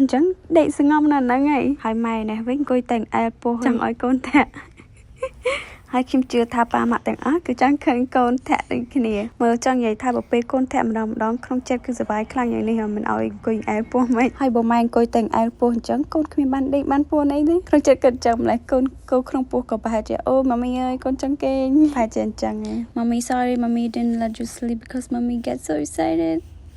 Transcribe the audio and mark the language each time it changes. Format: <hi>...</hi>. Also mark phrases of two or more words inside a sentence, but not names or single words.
<km>ញ្ចឹងដេកស្ងំនៅហ្នឹងហើយម៉ែនេះវិញអង្គុយតែងអែលពោះចង់ឲ្យកូនធាក់ហើយខ្ញុំជឿថាប៉ាម៉ាក់ទាំងអស់គឺចង់ឃើញកូនធាក់ដូចគ្នាមើលចង់និយាយថាបើពេលកូនធាក់ម្ដងក្នុងចិត្តគឺសប្បាយខ្លាំងយ៉ាងនេះមិនឲ្យអង្គុយអែលពោះមិនហើយបើម៉ែអង្គុយតែងអែលពោះអញ្ចឹងកូនគ្មានបានដេកបានពួនអីទេក្នុងចិត្តគិតចឹងម្លេះកូនក្នុងពោះក៏ប្រហែលជាអូម៉ាមីអើយកូនចង់គេងប្រហែលជាអញ្ចឹង</km> <en>Mommy sorry mommy didn't let you sleep because mommy get so excited</en>